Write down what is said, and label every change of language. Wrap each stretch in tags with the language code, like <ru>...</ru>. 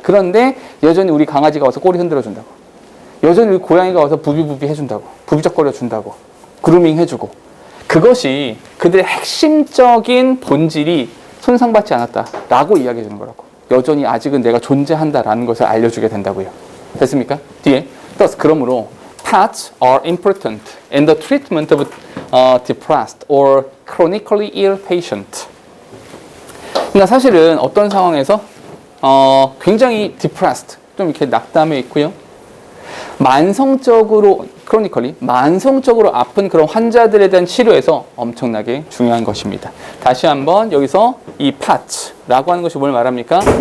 <ko>그런데 여전히 우리 강아지가 와서 꼬리 흔들어 준다고. 여전히 우리 고양이가 와서 부비부비 해준다고. 부비적거려 준다고. 그루밍 해주고. 그것이 그들의 핵심적인 본질이 손상받지 않았다라고 이야기해 주는 거라고. 여전히 아직은 내가 존재한다라는 것을 알려주게 된다고요. 됐습니까? 뒤에</ko> <en>thus</en> <ko>그러므로</ko> <en>pets are important in the treatment of depressed or chronically ill patient.</en> <ko>그러니까 사실은 어떤 상황에서 굉장히 depressed, 좀 이렇게 낙담해 있고요. 만성적으로 chronically, 만성적으로 아픈 그런 환자들에 대한 치료에서 엄청나게 중요한 것입니다. 다시 한번 여기서 이 pets라고 하는 것이 뭘 말합니까?</ko>